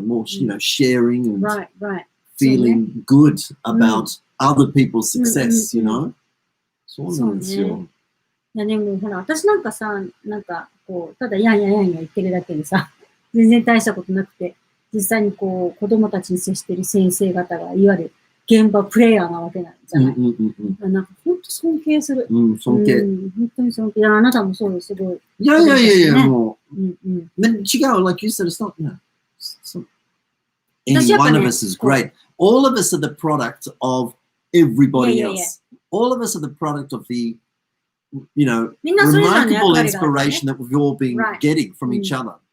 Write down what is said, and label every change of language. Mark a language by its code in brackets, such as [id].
[en] More, sharing and feeling good about other people's success, [ja] そうなんですよ。いやでもほら、私なんかさ、こう、ただやん言ってるだけでさ、全然大したことなくて、実際にこう、子供たちに接している先生方が、いわゆる現場プレイヤーなわけなんじゃない。なんか本当尊敬する。尊敬。本当に尊敬。あなたもそうです、すごい。いや、もう。違う、 [en] like you said, it's not, any one of us is great. All of us are the product of everybody else. All of us are the product of the, remarkable inspiration that we've all been getting from each other.